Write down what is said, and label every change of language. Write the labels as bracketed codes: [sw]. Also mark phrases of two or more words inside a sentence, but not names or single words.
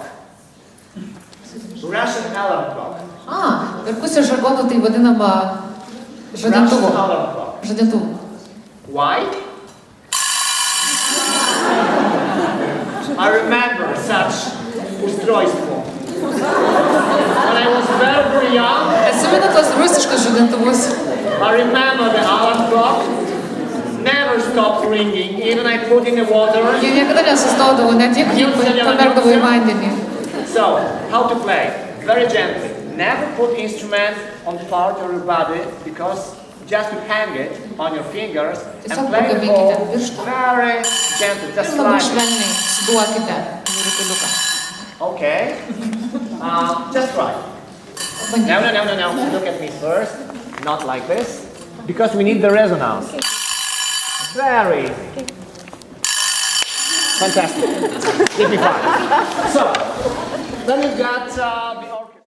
[en] Russian alarm clock. [lt] Perkusijos žargonu tai vadinama žadintuvu. [en] Russian alarm clock. [lt] Žadintuvu. [en] Why? I remember such ustrojstvo. When I was very, very young, [lt] Atsimenu tos rusiškus žadintuvus. [en] I remember the alarm clock never stopped ringing, even I put in the water. [lt] Jie niekada nesustodavo, net jeigu pamerkdavo į vandenį. [en] So, how to play? Very gently. Never put instrument on part of your body, because just to hang it on your fingers and play the ball very gently, just [lt] Labai [en] like [lt] švelniai suduokite rutuliuką. [en] Okay. Just try. No. Look at me first. Not like this. Because we need the resonance. Very. Fantastic. Give me 5. So, then you got the